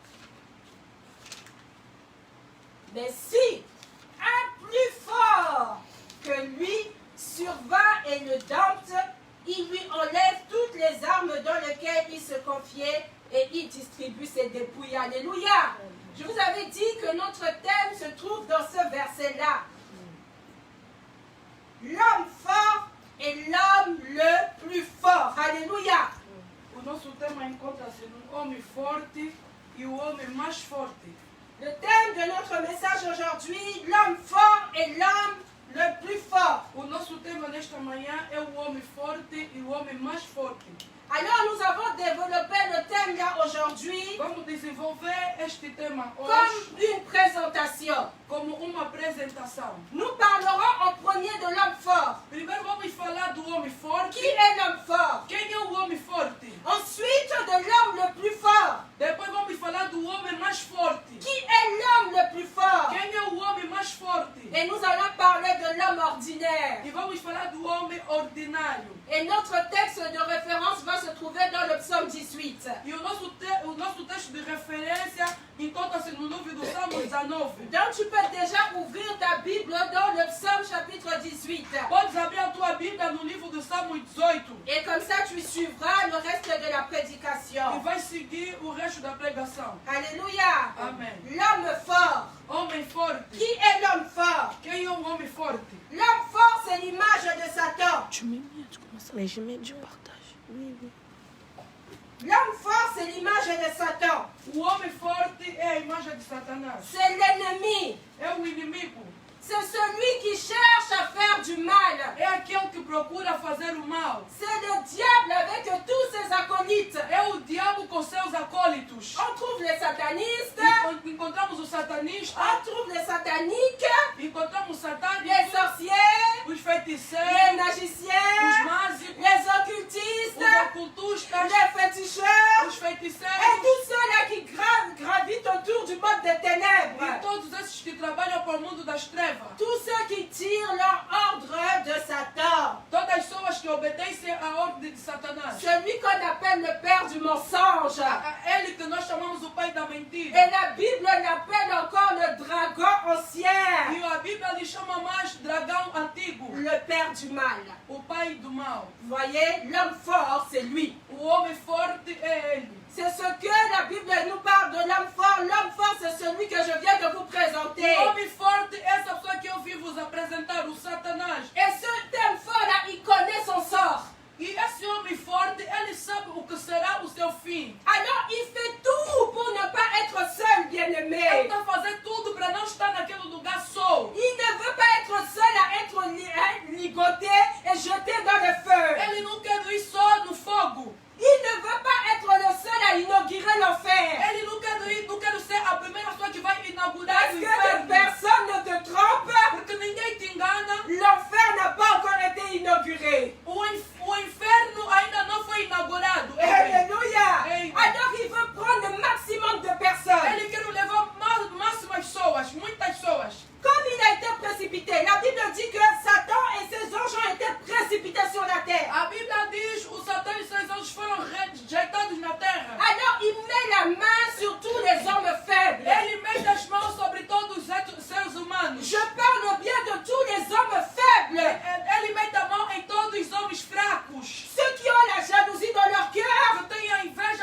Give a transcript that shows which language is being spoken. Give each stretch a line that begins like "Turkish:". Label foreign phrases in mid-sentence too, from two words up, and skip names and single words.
French: Mais si un plus fort que lui survint et le dompte, il lui enlève toutes les armes dans lesquelles il se confiait et il distribue ses dépouilles. Alléluia. Je vous avais dit que notre thème se trouve dans ce verset-là. L'homme fort est l'homme le plus fort. Alléluia.
Portuguese: O nosso tema encontra-se no homem forte e o homem mais forte.
French: Le thème de notre message aujourd'hui, l'homme fort est l'homme le plus fort.
Portuguese: O nosso tema nesta manhã é o homem forte e o homem mais forte.
French: Alors nous avons développé le thème là aujourd'hui
Portuguese: Vamos desenvolver este tema hoje
French: comme une présentation.
Portuguese: como uma apresentação.
French: Nous parlerons en premier de l'homme fort.
Portuguese: Primeiro vamos falar do homem forte.
French: Qui est l'homme fort?
Portuguese: Quem é o homem forte?
French: Ensuite de l'homme le plus fort.
Portuguese: Depois vamos falar do homem mais forte.
French: Qui est l'homme le plus fort?
Portuguese: Quem é o homem mais forte?
French: Et nous allons parler de l'homme ordinaire.
Portuguese: E vamos falar do homem ordinário.
French: Et notre texte de référence va se trouver dans le psaume 18.
Portuguese: E o nosso texto de referência encontra-se no livro do Salmo 19.
French: Donc tu peux déjà ouvrir ta Bible dans le psaume chapitre 18.
Portuguese: Podes abrir a tua Bíblia no livro do Salmo 18
French: Et comme ça tu suivras le reste de la
Portuguese: e
French: prédication.
Portuguese: vai seguir o resto da pregação. Alléluia. Amen.
French: L'homme fort.
Portuguese: Homem forte.
French: Qui est l'homme fort?
Portuguese: Quem é o homem forte?
French: L'homme fort, c'est l'image de Satan. Tu mets bien, tu commences à... Mais je mets du partage. Oui, oui. L'homme fort, c'est l'image de Satan.
Portuguese: O homem forte é a imagem de Satanás.
French: C'est l'ennemi.
Portuguese: É o inimigo.
French: C'est celui qui cherche à faire du mal.
Portuguese: É aquele que procura fazer o mal.
French: C'est le diable avec tous ses acolytes.
Portuguese: É o diabo com seus acólitos.
French: On trouve les satanistes,
Portuguese: Encontramos o satanista,
French: on trouve les sataniques,
Portuguese: encontramos os
French: les
Portuguese: satânicos,
French: sorciers,
Portuguese: os
French: les
Portuguese: feiticeiros,
French: magiciens,
Portuguese: os mágicos,
French: les occultistes,
Portuguese: os ocultistas,
French: les féticheurs
Portuguese: os
French: et
Portuguese: feiticeiros
French: tous ceux-là qui gravitent autour du monde des
Portuguese: e
French: ténèbres.
Portuguese: todos esses que trabalham para o mundo das trevas.
French: Tous ceux qui tirent leur ordre de Satan.
Portuguese: Todas as pessoas que obedecem à ordem de Satanás.
French: Celui qu'on appelle le père du mensonge.
Portuguese: A ele que nós chamamos o pai da mentira.
French: Et la Bible l'appelle encore le dragon ancien.
Portuguese: E a Bíblia lhe chama mais dragão antigo.
French: Le père du mal.
Portuguese: O pai do mal.
French: Vous voyez, l'homme fort, c'est lui.
Portuguese: O homem forte é ele.
French: C'est ce que la Bible nous parle de l'homme fort. L'homme fort, c'est celui que je viens de vous présenter.
Portuguese: O homem forte é essa pessoa que eu vim vos apresentar, o Satanás.
French: Et ce homme fort-là, il connaît son sort.
Portuguese: E esse homem forte, ele sabe o que será o seu fim.
French: Alors, il fait tout pour ne pas être seul,
Portuguese: Ele
French: bien-aimé.
Portuguese: está fazendo tudo para não estar naquele lugar só.
French: Il ne veut pas être seul à être ligoté et jeté dans le feu.
Portuguese: Ele não quer ir só no fogo.
French: Il ne veut pas être le seul à inaugurer l'enfer.
Portuguese: Ele não quer ser a primeira pessoa que vai inaugurar
French: Parce
Portuguese: o
French: que
Portuguese: inferno.
French: personne ne te trompe.
Portuguese: Porque ninguém te engana.
French: L'enfer n'a pas encore été inauguré.
Portuguese: O inferno ainda não foi inaugurado. Alléluia. Amen.
French: Alors il veut prendre le maximum de personnes.
Portuguese: Ele quer levar máximas pessoas, muitas pessoas.
French: Comme il a été précipité, la Bible dit que Satan et ses anges ont été précipités sur la terre.
Portuguese: A Bíblia diz que o Satã e seus anjos foram rejeitados na terra.
French: Alors il met la main sur tous les hommes faibles.
Portuguese: Ele mete as mãos sobre todos os seres humanos.
French: Je parle bien de tous les hommes faibles.
Portuguese: Ele mete a mão em todos os homens fracos.
French: Ceux qui ont la jalousie dans leur cœur.
Portuguese: Que têm a inveja